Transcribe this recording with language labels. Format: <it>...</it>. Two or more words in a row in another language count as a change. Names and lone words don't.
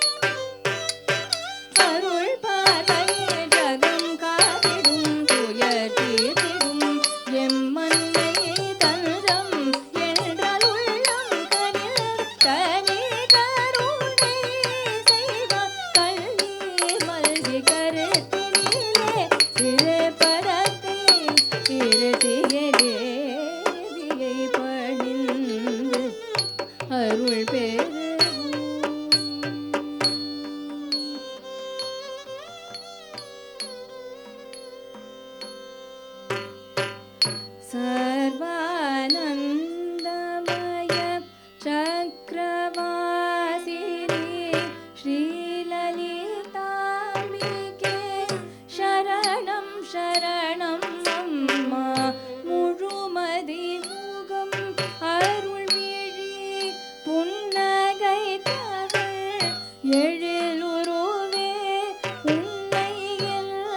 <ta>அருள் பார்வையே ஜகம் காத்திடும் துயர் தீர்த்திடும் எம்மன்னையே தஞ்சம் என்றால் உள்ளம் கனில் தனி கருணை செய்வார் கண்ணீர் மல்கி கருத்தினிலே சிறப்பரத்தை இருத்திய தேவியை பணிந்து அருள் பெறுவோம்</ta> <sa>सर्वानन्दमय चक्रवासिनी श्रीललिताम्बिके शरणं शरणं</sa> <ta>அம்மா முழுமதிமுகம் அருள்விழி புன்னகை தவழ் எழிலுருவே உன்னை என்</ta>